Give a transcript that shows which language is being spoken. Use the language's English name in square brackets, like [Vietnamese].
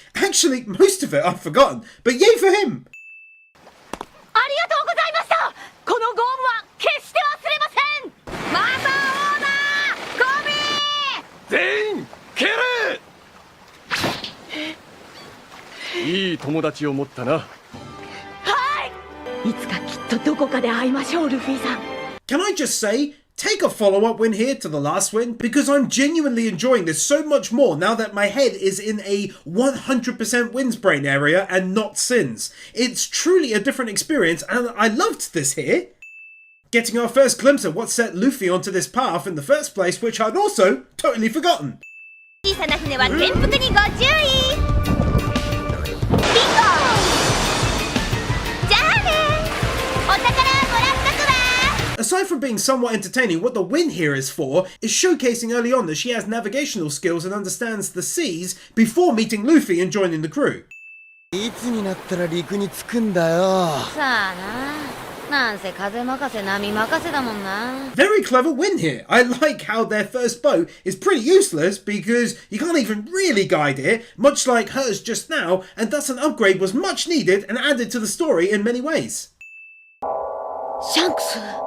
[English] Actually, most of it I've forgotten, but yay for him! [Japanese] ありがとうございました。このご恩は決して忘れません。マサオーナーゴビー全員蹴れ。いい友達を持ったな。はい。いつかきっとどこかで会いましょう、ルフィさん。 [English] Can I just say, take a follow-up win here to the last win, because I'm genuinely enjoying this so much more now that my head is in a 100% wins brain area and not sins. It's truly a different experience, and I loved this here. Getting our first glimpse of what set Luffy onto this path in the first place, which I'd also totally forgotten. [Japanese] 小さな船は転覆にご注意。ビンゴ。じゃあね。お宝もらっとくわ。 [English] Aside from being somewhat entertaining, what the win here is for is showcasing early on that she has navigational skills and understands the seas before meeting Luffy and joining the crew. [Japanese] いつになったら陸に着くんだよ。さあな。なんせ風任せ波任せだもんな。 [English] Very clever win here. I like how their first boat is pretty useless because you can't even really guide it, much like hers just now, and thus an upgrade was much needed and added to the story in many ways. [Japanese] シャンクス。